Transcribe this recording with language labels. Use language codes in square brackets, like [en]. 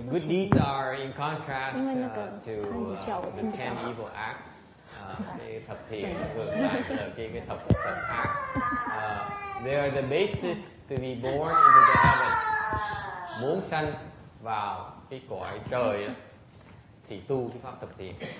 [en] The good deeds are in contrast to the 10 evil acts. [vi] Cái thập thiện ngược lại là cái thập ác. [en] They are the basis to be born into the heavens. [vi] Muốn sanh vào cái cõi trời thì tu cái pháp thập thiện.